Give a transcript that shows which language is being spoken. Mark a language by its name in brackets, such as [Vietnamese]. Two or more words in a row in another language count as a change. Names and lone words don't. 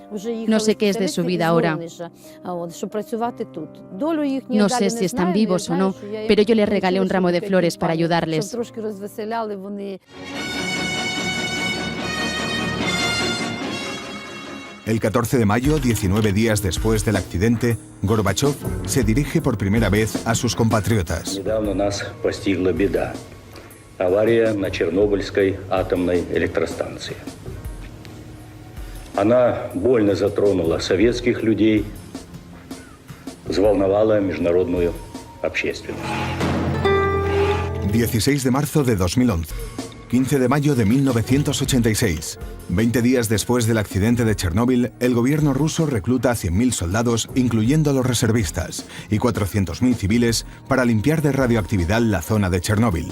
[Spanish] No sé qué es de su vida ahora. No sé si están vivos o no, pero yo le regalé un ramo de flores para ayudarles. El 14 de mayo, 19 días después del accidente, Горбачев se dirige por primera vez a sus compatriotas. [Russian] Недавно нас постигла беда. Авария на Чернобыльской атомной электростанции. Она больно затронула советских людей, взволновала международную общественность. [Spanish] 16 de marzo de 2011. 15 de mayo de 1986. 20 días después del accidente de Chernóbil, el gobierno ruso recluta a 100.000 soldados, incluyendo a los reservistas, y 400.000 civiles para limpiar de radioactividad la zona de Chernóbil.